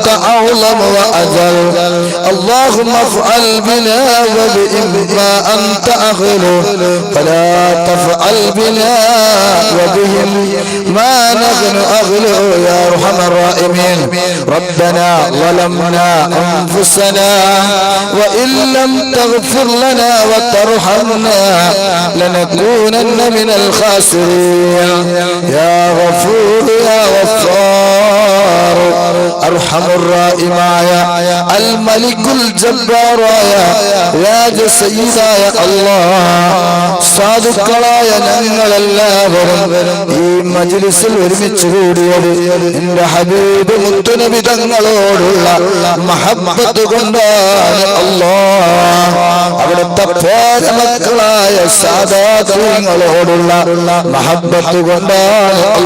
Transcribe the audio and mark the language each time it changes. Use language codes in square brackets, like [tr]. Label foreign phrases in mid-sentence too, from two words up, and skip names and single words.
[ar] أعلم وأجل اللهم افعل بنا وبهم ما أنت أهل فلا تفعل بنا وبهم ما نحن أهل يا أرحم الراحمين ربنا ظلمنا أنفسنا وإن لم تغفر لنا وترحمنا لنكونن من الخاسرين يا غفور يا غفار أرحم الراحمين الملك الجبار يا سيدا يا الله [ml] സാധുക്കളായ ഞങ്ങളെല്ലാവരും ഈ മജ്‌ലിസിൽ ഒരുമിച്ച് കൂടിയത് എന്റെ ഹബീബ് മുത്തുനബി തങ്ങളോടുള്ള മഹബ്ബത്ത് കൊണ്ടാണ് അല്ലാഹ് അവിടുത്തെ പേരമക്കളായ സാദാത്തുകളോടുള്ള മഹബ്ബത്ത് കൊണ്ടാണ്